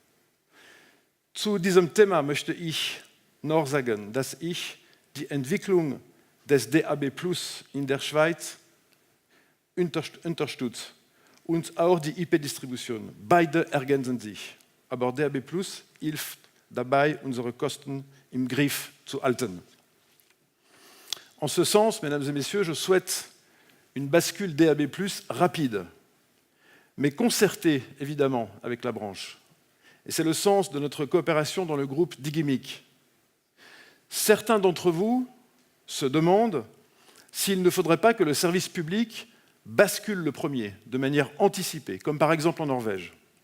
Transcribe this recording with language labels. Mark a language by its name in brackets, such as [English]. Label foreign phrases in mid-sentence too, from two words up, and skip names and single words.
[German] Zu diesem Thema möchte ich noch sagen, dass ich die Entwicklung des DAB+ in der Schweiz unterstütze und auch die IP-Distribution. Beide ergänzen sich. Aber DAB+ hilft dabei, unsere Kosten im Griff zu halten. [French] En ce sens, mesdames et messieurs, je souhaite une bascule DAB+, rapide, mais concertée, évidemment, avec la branche. Et c'est le sens de notre coopération dans le groupe Digimic. Certains d'entre vous se demandent s'il ne faudrait pas que le service public bascule le premier, de manière anticipée, comme par exemple en Norvège.